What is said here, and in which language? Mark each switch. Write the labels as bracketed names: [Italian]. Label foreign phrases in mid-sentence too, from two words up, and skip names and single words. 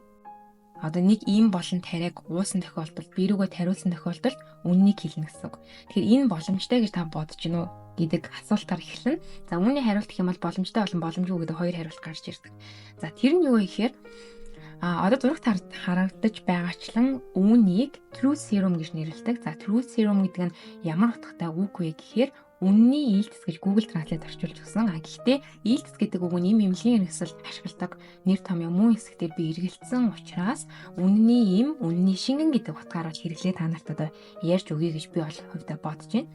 [Mongolian] Одоо нэг ийм болон тариаг уусан тохиолдолд би рүүгээ тариулсан тохиолдолд үннийг хэлнэ гэсэн үг. Тэгэхээр энэ боломжтой гэж та бодож гинөө гэдэг асуултаар эхэлнэ. За үүний хариулт гэх юм бол боломжтой болон боломжгүй гэдэг хоёр хариулт гарч ирдэг. За тэр нь юу вэ гэхээр одоо зурагт харагдаж байгаачлан үүнийг [English] truth serum [Mongolian] гэж нэрлэдэг. За [English] truth serum [Mongolian] гэдэг нь ямар утгатай үг вэ гэхээр үнний ээлдэс гэж Google Translate орчуулж өгсөн. Гэхдээ ээлдэс гэдэг үг нь эмнэлгийн хэрэгсэлд ашигладаг нэр томьёо мөн хэсгээр би эргэлцсэн учраас үнний үнний шингэн гэдэг утгаараа хэрэглээ та нарт одоо ярьж өгье гэж би бол хувьдаа бодож байна.